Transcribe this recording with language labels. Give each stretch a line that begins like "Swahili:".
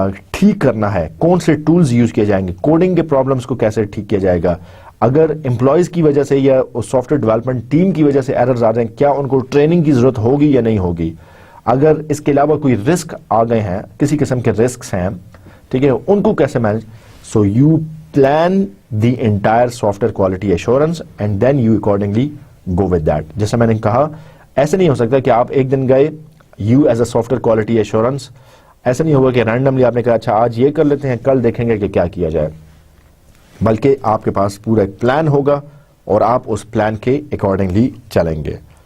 Urdu: ٹھیک کرنا ہے, کون سے ٹولز یوز کیے جائیں گے, کوڈنگ کے پرابلمس کو کیسے ٹھیک کیا جائے گا, اگر امپلائیز کی وجہ سے یا سافٹ ویئر ڈیولپمنٹ ٹیم کی وجہ سے ایررز آ رہے ہیں, کیا ان کو ٹریننگ کی ضرورت ہوگی یا نہیں ہوگی, اگر اس کے علاوہ کوئی رسک آ گئے ہیں, کسی قسم کے رسکس ہیں, ٹھیک ہے, ان کو کیسے manage.
English: So you plan the entire software quality assurance and then you accordingly go with that.
Urdu: جیسا میں نے کہا, ایسا نہیں ہو سکتا کہ آپ ایک دن گئے
English: you as a software quality assurance,
Urdu: ایسا نہیں ہوگا کہ رینڈملی آپ نے کہا اچھا آج یہ کر لیتے ہیں کل دیکھیں گے کہ کیا کیا جائے. بلکہ آپ کے پاس پورا ایک پلان ہوگا اور آپ اس پلان کے اکارڈنگلی چلیں گے.